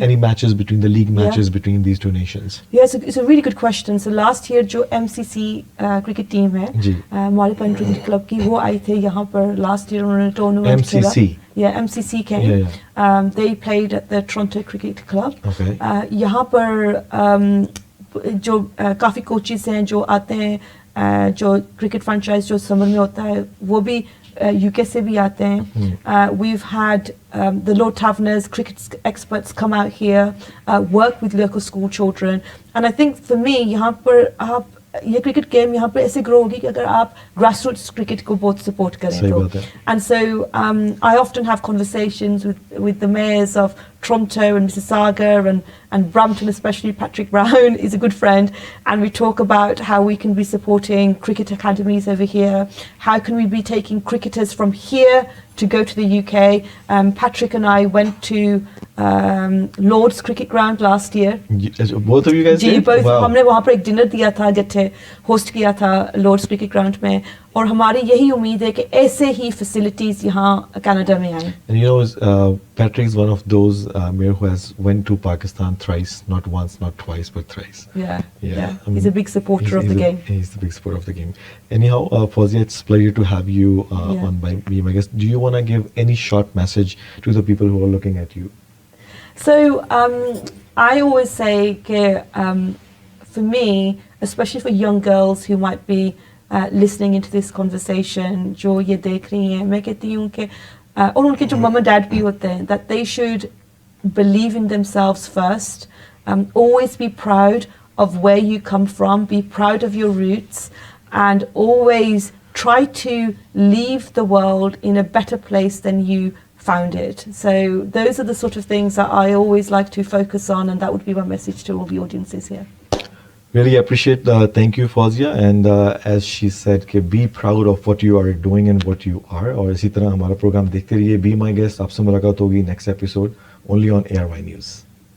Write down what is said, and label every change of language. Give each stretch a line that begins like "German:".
English: any matches between the league matches between these two nations? Yes, it's a really good question. So last year
Hindi: जो MCC cricket team है, Malipan Cricket Club की, वो आए थे यहाँ पर last year उन्होंने tournament खेला.
English: MCC. Yeah, MCC came. They played at the Toronto Cricket Club. Okay.
Hindi: यहाँ पर जो काफ़ी कोचेस हैं जो आते हैं, जो क्रिकेट फ्रेंचाइज जो समर में होता है वो भी UK से भी आते हैं.
English: We've had the Lord Taverners cricket experts come out here, work with local school children, and I think for me
Hindi: यहाँ पर आप ये क्रिकेट गेम यहाँ पर ऐसे ग्रो होगी कि अगर आप grassroots क्रिकेट को बहुत सपोर्ट करें तो.
English: And so I often have conversations with the mayors of Toronto and Mississauga and Brampton, especially Patrick Brown is a good friend, and we talk about how we can be supporting cricket academies over here. How can we be taking cricketers from here to go to the UK? Patrick and I went to Lord's Cricket Ground last year. Both of you guys
Hindi: ji
English: did?
Hindi: पर
English: Wow.
Hindi: हमने वहाँ पर एक dinner दिया था, जब थे host किया था लॉर्ड्स क्रिकेट ग्राउंड में, और हमारी यही उम्मीद है कि ऐसे ही फैसिलिटीज यहाँ कनाडा में आए.
English: And you know, Patrick is one of those mayor who has went to Pakistan thrice, not once, not twice, but thrice. Yeah, Yeah, yeah. I mean, He's a big supporter of the game. He's the big supporter of the game. Anyhow, Fawzia, it's a pleasure to have you Yeah. on by Be My Guest. Do you want to give any short message to the people who are looking at you? So I always say that for me, especially for young girls who might be listening into this conversation,
Hindi: जो ये देख रही हैं, मैं कहती हूँ कि और उनके जो मम डैड भी होते हैं,
English: that they should believe in themselves first. Always be proud of where you come from, be proud of your roots, and always try to leave the world in a better place than you found it. So those are the sort of things that I always like to focus on, and that would be my message to all the audiences here. Really appreciate. Thank you, Fawzia. And as she said, कि be proud of what you are doing and what you are.
Hindi: और इसी तरह हमारा programme देखते रहिए. Be My Guest. आपसे मुलाकात होगी next episode only on ARY News.